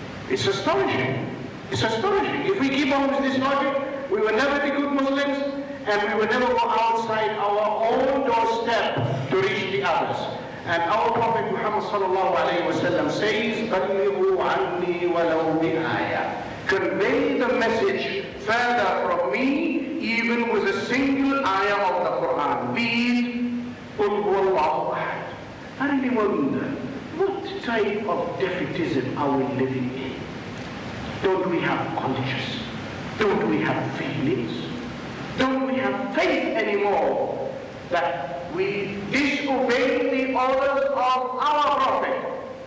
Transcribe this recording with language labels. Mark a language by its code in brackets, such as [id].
[en] It's astonishing. It's astonishing. If we keep on with this logic, we will never be good Muslims and we will never go outside our own doorstep to reach the others. And our Prophet Muhammad sallallahu alayhi wa sallam says, [ar] بَلِّغُوا عَنِّي وَلَوْ بِآيَةٍ. [en] Convey the message further from me, even with a single ayah of the Quran. Be it, [ar] قُلْ هُوَ اللَّهُ أَحَدٌ. [en] I really wonder, what type of defeatism are we living in? Don't we have conscience? Don't we have feelings? Don't we have faith anymore that we disobey the orders of our Prophet?